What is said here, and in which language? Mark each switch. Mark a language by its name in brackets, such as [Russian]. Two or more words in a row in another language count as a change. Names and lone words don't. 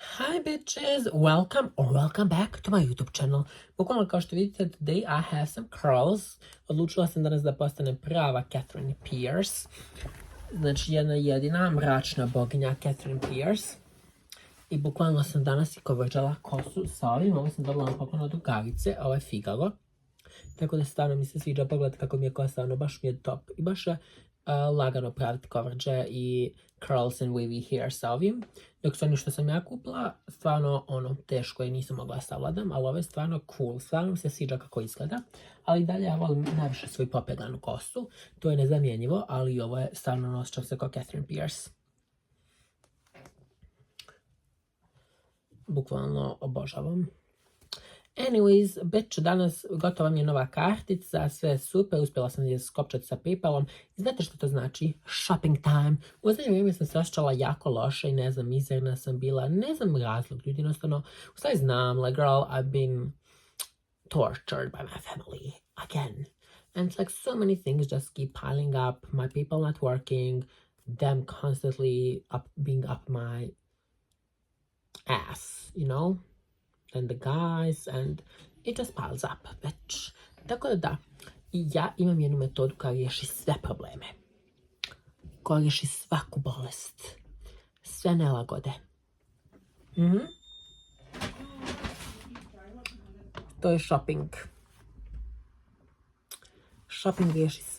[English] Hi bitches, welcome or welcome back to my YouTube channel. [Bosnian] Bukvalno kao što vidite, [English] today I have some curls. [Bosnian] Odlučila sam danas da postanem prava Catherine Pierce. Znači jedna jedina mračna boginja Catherine Pierce. I bukvalno sam danas i kovrđala kosu sa ovim. Ovo sam dobila na poklon od drugarice, ovo je Figaro. Tako da stvarno mi se sviđa, pogledajte kako mi je kosa, ono baš mi je top. I baš je lagano praviti coverage i [English] curls and wavy hair [Bosnian] sa ovim. Dok su oni što sam ja kupila, stvarno ono teško i nisam mogla savladam, ali ovo je stvarno cool, stvarno mi se sviđa kako izgleda. Ali dalje ja volim najviše svoju popeglanu kosu, to je nezamjenjivo, ali ovo je stvarno osjećam se kao Catherine Pierce. Bukvalno obožavam. [English] Anyways, bitch, [Bosnian] danas gotova mi je nova kartica, sve je super, uspjela sam je skopčati sa PayPalom. I znate što to znači? [English] Shopping time. [Bosnian] U zadnje vrijeme sam se osjećala jako loše i ne znam, mizerna sam bila, ne znam razlog, ljudi jednostavno, u stvari znam, [English] like girl, I've been tortured by my family again. And it's like so many things just keep piling up, my people not working, them constantly being up my ass, you know? And the guys, and it just piles up, bitch. [Bosnian] Tako da, ja imam jednu metodu koja riješi sve probleme. Koja riješi svaku bolest. Sve nelagode. To je shopping. Shopping riješi sve.